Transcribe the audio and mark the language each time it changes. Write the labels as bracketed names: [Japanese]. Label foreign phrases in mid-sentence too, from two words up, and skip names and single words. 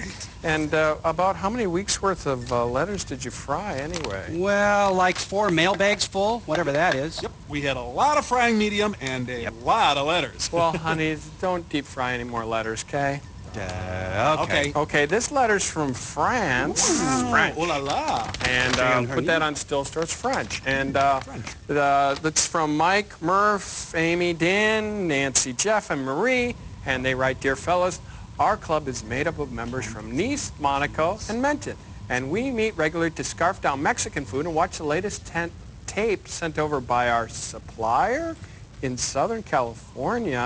[English] And about how many weeks' worth of letters did you fry, anyway? Well, like 4 mailbags full, whatever that is. Yep, we had a lot of frying medium and a lot of letters. Well, honey, don't deep fry any more letters, okay? Okay. Okay, this letter's from France. French. [French] Oh la la. [English] And put that on still store. It's French. And that's from Mike, Murph, Amy, Dan, Nancy, Jeff, and Marie. And they write, Dear fellas, our club is made up of members from Nice, Monaco, and Menton. And we meet regularly to scarf down Mexican food and watch the latest tape sent over by our supplier in Southern California.